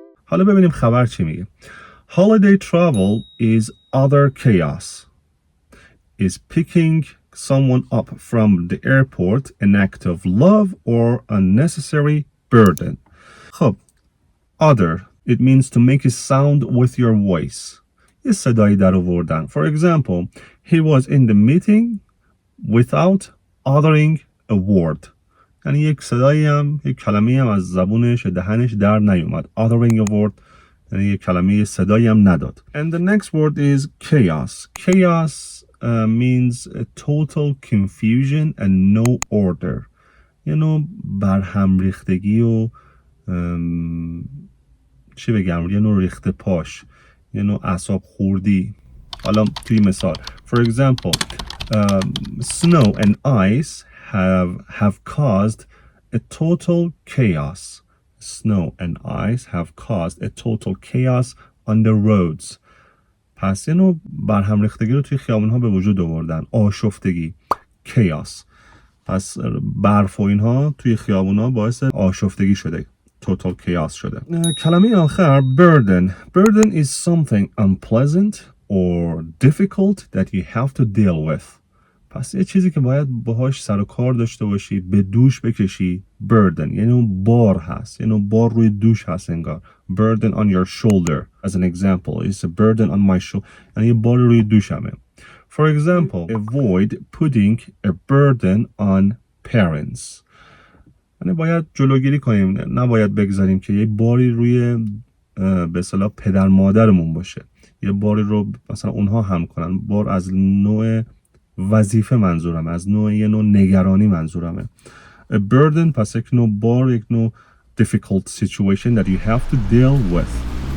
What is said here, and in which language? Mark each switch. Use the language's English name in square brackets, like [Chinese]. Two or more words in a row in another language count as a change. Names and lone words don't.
[Persian] حالا ببینیم خبر چی میگه. [English] Holiday travel is other chaos. Is picking someone up from the airport an act of love or unnecessary burden? خب other, it means to make a sound with your voice. [Persian] یه صدایی در آوردن. [English] For example, he was in the meeting without uttering a word. [Persian] یعنی یک صدایی هم، یک کلمه هم از زبونش دهنش در نیومد. [English] Uttering a word [Persian] یعنی یک کلمه صدایی هم نداد. [English] And the next word is chaos. Chaos means a total confusion and no order. [Persian] یعنی برهم ریختگی و چی بگم، یه نوع ریخته پاش، یه نوع اعصاب خوردی. حالا توی مثال [English] for example snow and ice have caused a total chaos. Snow and ice have caused a total chaos on the roads. [Persian] پس یه نوع برهم ریختگی رو توی خیابون‌ها به وجود آوردن. آشفتگی chaos. پس برف و اینها توی خیابون‌ها باعث آشفتگی شده. [English] total chaos [Persian] شده. کلمه آخر burden. [English] Burden is something unpleasant or difficult that you have to deal with. [Persian] پس یه چیزی که باید باهاش سر و کار داشته باشی، به دوش بکشی. burden یعنی اون بار هست، یعنی اون بار روی دوش هست انگار. [English] burden on your shoulder as an example. It's a burden on my shoulder. [Persian] یعنی یه بار روی دوشمه. [English] For example, avoid putting a burden on parents. [Persian] یعنی باید جلوگیری کنیم، نباید بگذاریم که یه باری روی به اصطلاح پدر مادرمون باشه، یه باری رو مثلا اونها هم کنن. بار از نوع وظیفه منظورمه، از نوع یه نوع نگرانی منظورمه. [English] A burden [Persian] پس یک نوع بار، یک نوع [English] difficult situation that you have to deal with.